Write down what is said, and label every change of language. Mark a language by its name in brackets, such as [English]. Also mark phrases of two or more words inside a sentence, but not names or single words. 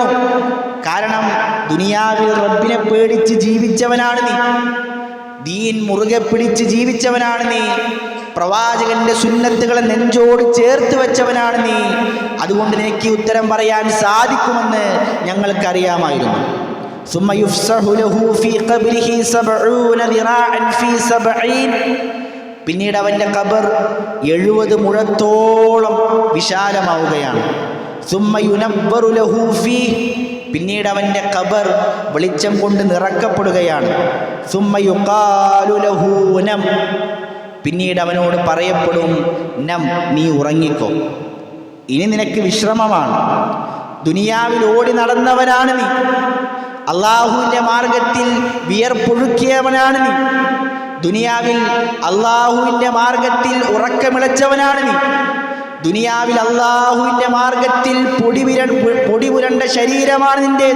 [Malayalam] കാരണം ദുനിയാവിൽ റബ്ബിനെ പേടിച്ച് ജീവിച്ചവനാണ് നീ, ദീൻ മുറുകെ പിടിച്ച് ജീവിച്ചവനാണ് നീ, പ്രവാചകന്റെ സുന്നത്തുകളെ നെഞ്ചോട് ചേർത്ത് വെച്ചവനാണ് നീ. അതുകൊണ്ട് നിനക്ക് ഈ ഉത്തരം പറയാൻ സാധിക്കുമെന്ന് ഞങ്ങൾക്കറിയാമായിരുന്നു. [Arabic] ثم يفسح له في قبره 70 ذراعا في 70 [Malayalam] പിന്നീട് അവൻ്റെ ഖബർ 70 മുഴത്തോളം വിശാലമാവുകയാണ്. [Arabic] ثم ينبر له فيه [Malayalam] പിന്നീട് അവൻ്റെ ഖബർ വെളിച്ചം കൊണ്ട് നിറക്കപ്പെടുകയാണ്. [Arabic] ثم يقال له نم [Malayalam] പിന്നീട് അവനോട് പറയപ്പെടും, നം നീ ഉറങ്ങിക്കോ, ഇനി നിനക്ക് വിശ്രമമാണ്. ദുനിയാവിൽ ഓടി നടന്നവനാണ് നീ, അള്ളാഹുവിൻ്റെ മാർഗത്തിൽ വിയർപ്പൊഴുക്കിയവനാണ് നീ, ദുനിയാവിൽ അള്ളാഹുവിൻ്റെ മാർഗത്തിൽ ഉറക്കമിളച്ചവനാണ് നീ, ദുനിയാവിൽ അള്ളാഹുവിൻ്റെ മാർഗത്തിൽ പൊടിപുരണ്ട ശരീരമാണ് നിൻ്റേത്.